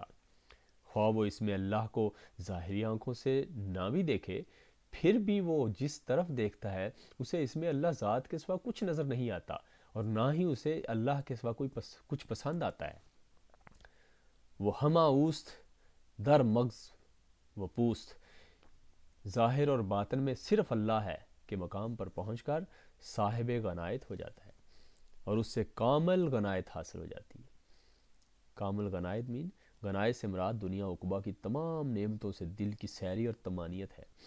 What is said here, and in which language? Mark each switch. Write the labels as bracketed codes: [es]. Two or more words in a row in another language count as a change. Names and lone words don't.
[ur] خواہ وہ اس میں اللہ کو ظاہری آنکھوں سے نہ بھی دیکھے پھر بھی وہ جس طرف دیکھتا ہے اسے اس میں اللہ ذات کے سوا کچھ نظر نہیں آتا اور نہ ہی اسے اللہ کے سوا کچھ پسند آتا ہے. وہ [fa] ہمہ اوست در مغز و پوست [ur] ظاہر اور باطن میں صرف اللہ ہے کہ مقام پر پہنچ کر صاحب غنائت ہو جاتا ہے اور اس سے کامل غنائت حاصل ہو جاتی ہے. کامل غنائت غنائت سے مراد دنیا عقبہ کی تمام نعمتوں سے دل کی سیری اور طمانینت ہے.